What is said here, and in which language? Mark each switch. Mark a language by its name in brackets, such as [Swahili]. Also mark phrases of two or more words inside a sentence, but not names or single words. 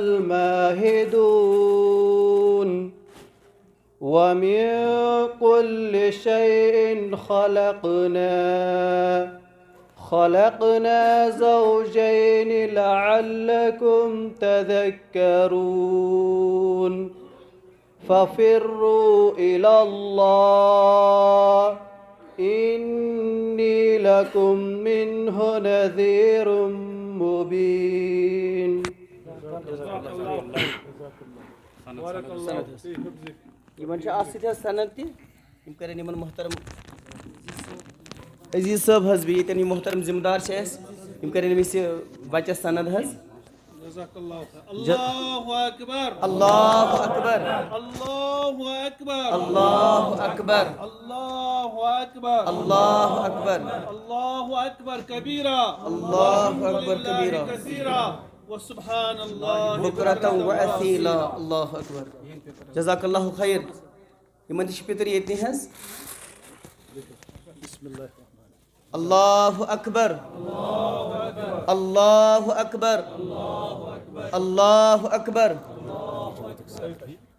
[Arabic] الماهدون، ومن كل شيء خلقنا زوجين لعلكم تذكرون، ففروا إلى الله إني لكم منه نذير مبين۔ [Kashmiri] یمن چھ اتھ سۭتۍ حظ سند تہِ یِم کرن یمن محترم عزیز صٲب حظ بیٚیہِ ییٚتٮ۪ن یِم محترم ذمہٕ دار چھِ اَسہِ یِم کرن أمِس یہِ بچس سند حظ۔ [Arabic] اللہ اکبر، اللہ اکبر، اللہ اکبر، اللہ اکبر، اللہ اکبر، اللہ اکبر، اللہ اکبر کبیرہ، اللہ اکبر کبیرہ، کثیرہ، وسبحان اللہ بکرۃ وأصیلا، اللہ اکبر۔ جزاک اللہ خیر۔ [Kashmiri] یمن تہِ چھِ پِتٕر ییٚتہِ حظ۔ [Arabic] اللہ اکبر، اللہ اکبر، اللہ اکبر،